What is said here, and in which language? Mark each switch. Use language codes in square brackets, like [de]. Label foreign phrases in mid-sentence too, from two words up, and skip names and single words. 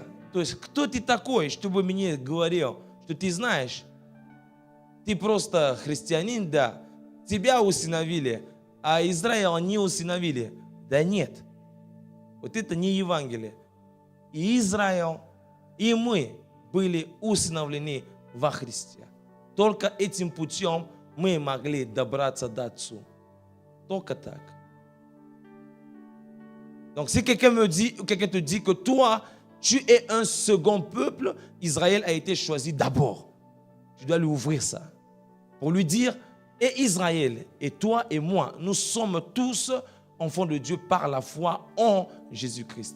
[ru] То есть, кто ты такой, чтобы мне говорил, что ты знаешь, ты просто христианин, да, тебя усыновили, а Израиля не усыновили. Да нет. Вот это не Евангелие. И Израиль, и мы были усыновлены во Христе. Только этим путем мы могли добраться до Отцу. Только так. [fr] Donc si quelqu'un me dit, ou quelqu'un te dit que toi, tu es un second peuple, Israël a été choisi d'abord. Tu dois lui ouvrir ça. Pour lui dire, et Israël, et toi et moi, nous sommes tous enfants de Dieu par la foi en Jésus-Christ.